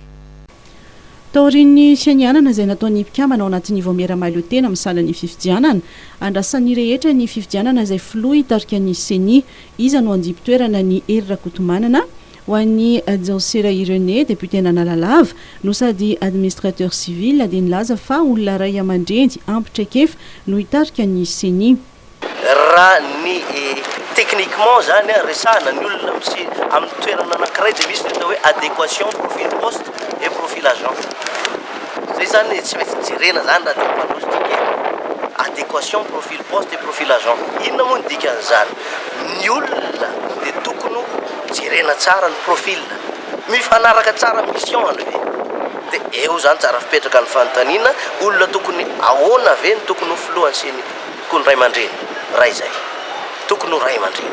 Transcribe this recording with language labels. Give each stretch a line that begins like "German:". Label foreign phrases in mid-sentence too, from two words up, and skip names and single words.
Malagasy: Taorin'ny fianianana izay nataon'ny mpikambana ao anatin'ny Voamera Mailotena misalan'ny fifidianana andrasan'ny rehetra ny fifidianana izay filoha hitarika ny seny iza no andipitoerana ny hery rakotomanana ho an'ny Nzaosera Irénée député Analalava no sady
French: administrateur civil
Malagasy: dia nilaza fa olona ray aman-dreny ampitraikefa no hitarika ny seny. Raha ny techniquement zany resahana ny olona misy amin'ny toerana anankiray dia misy ny atao hoe
French: adéquation profil poste et profil agent.
Malagasy: Zay zany tsy maintsy jerena zany raha teo mpanozitika
French: adéquation profil poste et profil agent.
Malagasy: Inona moa ny dikan'izany? Ny olona dia tokony jerena tsara ny profil, mifanaraka tsara mission any ve dia eo zany tsara fipetraka ny fanontaniana olona tokony ahoana ve ny tokony ho filohan'ny seny tokony ray aman-dreny ray zay tokony ho ray aman-dreny.